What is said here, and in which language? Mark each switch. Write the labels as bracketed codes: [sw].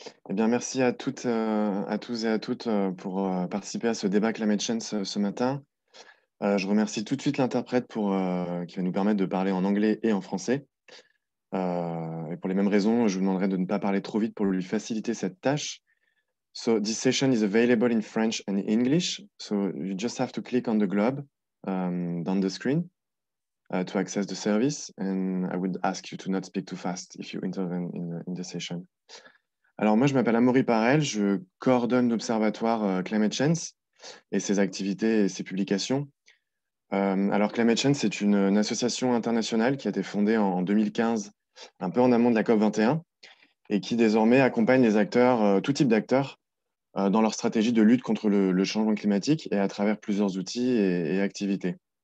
[fr] Eh bien, merci à toutes, à tous et à toutes pour participer à ce débat Climate Change ce matin. Je remercie tout de suite l'interprète qui va nous permettre de parler en anglais et en français. Et pour les mêmes raisons, je vous demanderai de ne pas parler trop vite pour lui faciliter cette tâche. [en] So this session is available in French and English. So you just have to click on the globe down the screen to access the service. And I would ask you to not speak too fast if you intervene in the session. [fr] Alors moi, je m'appelle Amaury Parel, je coordonne l'Observatoire Climate Change et ses activités et ses publications. Alors Climate Change, c'est une association internationale qui a été fondée en 2015, un peu en amont de la COP 21, et qui désormais accompagne les acteurs, tout type d'acteurs, dans leur stratégie de lutte contre le changement climatique et à travers plusieurs outils et activités.